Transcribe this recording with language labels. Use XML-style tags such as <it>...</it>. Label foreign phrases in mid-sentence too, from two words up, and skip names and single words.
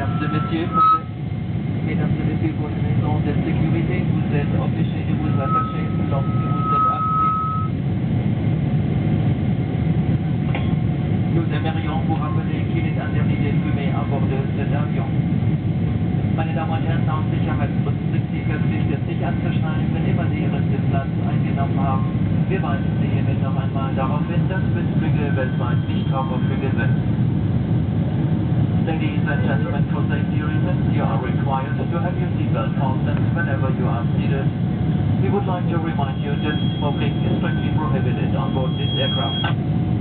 <fr>messieurs, mesdames et messieurs, pour une raison de sécurité, vous êtes obligés de vous attacher lorsque vous êtes assis. Nous aimerions vous rappeler qu'il est interdit de fumer à bord de cet avion.</fr> <de>Meine Damen und Herren, aus Sicherheitsgründen sind Sie verpflichtet, sich anzuschnallen, wenn immer Sie Ihren Sitzplatz eingenommen haben. Wir weisen Sie hiermit noch einmal darauf hin, dass Sitzflüge weltweit nicht Raucherflüge sind.</de> <en>Ladies and gentlemen, for safety reasons, you are required to have your seatbelt fastened whenever you are seated. We would like to remind you that smoking is strictly prohibited on board this aircraft.</en>